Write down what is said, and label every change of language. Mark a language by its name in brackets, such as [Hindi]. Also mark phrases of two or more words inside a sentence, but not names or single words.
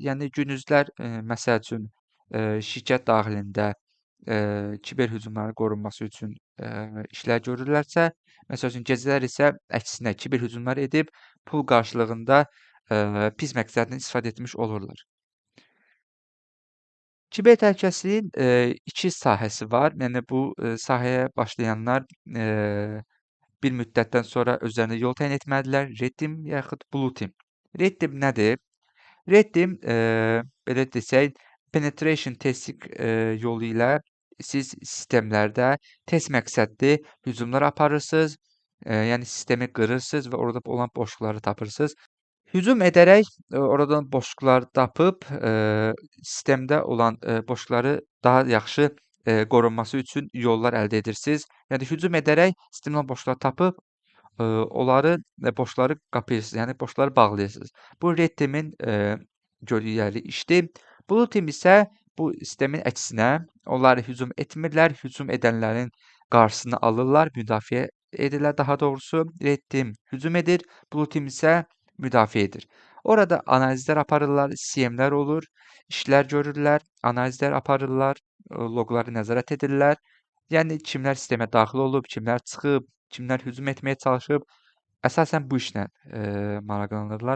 [Azerbaijani] Yəni gündüzlər məsəl üçün şirkət daxilində kiber hücumların qorunması üçün işlər görürlərsə, məsəl üçün gecələr isə əksinə kiber hücumlar edib pul qarşılığında pis məqsədlə istifadə etmiş olurlar. Kiber təhlükəsizliyin 2 sahəsi var. Yəni bu sahəyə başlayanlar bir müddətdən sonra özlərinə yol təyin etməlidirlər. [English] Red team yaxud blue team. Red team [Azerbaijani] nədir? [English] Red team, [Azerbaijani] belə desək, [English] penetration testing [Azerbaijani] yolu ilə siz sistemlərdə test məqsədli hücumlar aparırsınız, yəni sistemi qırırsınız və orada olan boşluqları tapırsınız. Hücum edərək oradan boşluqları tapıb sistemdə olan boşluqları daha yaxşı qorunması üçün yollar əldə edirsiniz. Yəni hücum edərək sistemdən boşluqları tapıb onları boşları qapayırsınız, yəni boşları bağlayırsınız. Bu [English] red teamin [Azerbaijani] gördükləri işdir. [English] Blue team [Azerbaijani] isə bu sistemin əksinə onlar hücum etmirlər, hücum edənlərin qarşısını alırlar, müdafiə edirlər daha doğrusu. [English] Red team [Azerbaijani] hücum edir, [English] blue team [Azerbaijani] isə müdafiə edir. Orada analizlər aparırlar, CM-lər olur, işlər görürlər, analizlər aparırlar, loqları nəzarət edirlər. Yəni kimlər sistemə daxil olub, kimlər çıxıb, kimlər hücum etməyə çalışıb, əsasən bu işlə maraqlanırlar.